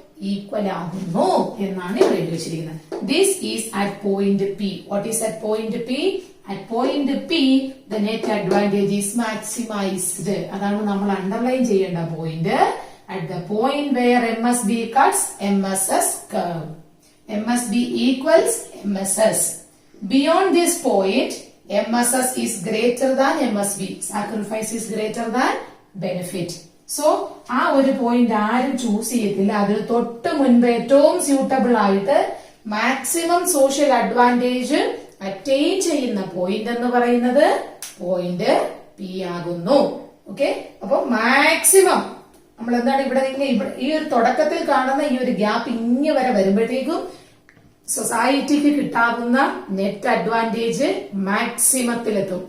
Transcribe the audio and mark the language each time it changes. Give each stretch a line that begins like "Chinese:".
Malayalam: Equal ആകുന്നു എന്നാണ് ഇവിടെ എഴുതി വെച്ചിരിക്കുന്നത്.
English: This is at point P. What is at point P? At point P the net advantage is maximised.
Malayalam: അതാണ് നമ്മൾ അണ്ടർലൈൻ ചെയ്യേണ്ട point.
English: At the point where MSB കട്ട്സ് MSS curve. MSB equals MSS. Beyond this point, MSS is greater than MSB. Sacrifice is greater than benefit.
Malayalam: So ആ ഒരു point ആരും choose ചെയ്യത്തില്ല. അതിൽ തൊട്ട് മുൻപ് ഏറ്റവും സ്യൂട്ടബിൾ ആയിട്ട് മാക്സിമം സോഷ്യൽ അഡ്വാൻറ്റേജ് അറ്റൈൻ ചെയ്യുന്ന പോയിന്റ് എന്ന് പറയുന്നത് പോയിന്റ് പി ആകുന്നു. ഓക്കെ, അപ്പൊ മാക്സിമം നമ്മൾ എന്താണ് ഇവിടെ ഈ ഒരു തുടക്കത്തിൽ കാണുന്ന ഈ ഒരു ഗ്യാപ്പ് ഇങ്ങനെ വരെ വരുമ്പോഴത്തേക്കും സൊസൈറ്റിക്ക് കിട്ടാവുന്ന നെറ്റ് അഡ്വാൻറ്റേജ് മാക്സിമത്തിലെത്തും.